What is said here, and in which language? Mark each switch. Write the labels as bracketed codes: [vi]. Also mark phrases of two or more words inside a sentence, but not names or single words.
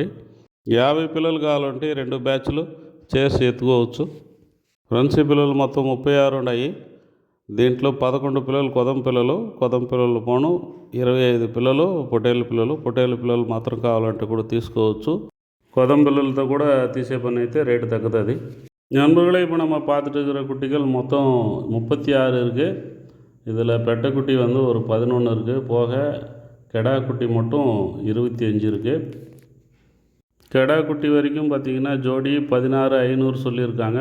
[te] 50 పిల్లలు కావాలంటే 2 బ్యాచ్లు చేసి ఎత్తుకోవచ్చు. ఫ్రెండ్స్, ఈ పిల్లలు మొత్తం 36 ఉన్నాయి. దీంట్లో 11 పిల్లలు కొదం పిల్లలు పోను, 25 పిల్లలు పొటేలు పిల్లలు మాత్రం కావాలంటే కూడా తీసుకోవచ్చు. కొదం పిల్లలతో కూడా తీసే పని అయితే రేటు తగ్గుతుంది. [ta] நண்பர்களே, இப்போ நம்ம பார்த்துட்டு இருக்கிற குட்டிகள் மொத்தம் 36 இருக்குது. இதில் பெட்டைக்குட்டி ஒரு 11 இருக்குது. போக கெடா குட்டி மட்டும் 25 இருக்குது. கெடா குட்டி வரைக்கும் பார்த்திங்கன்னா ஜோடி 16,500 சொல்லியிருக்காங்க.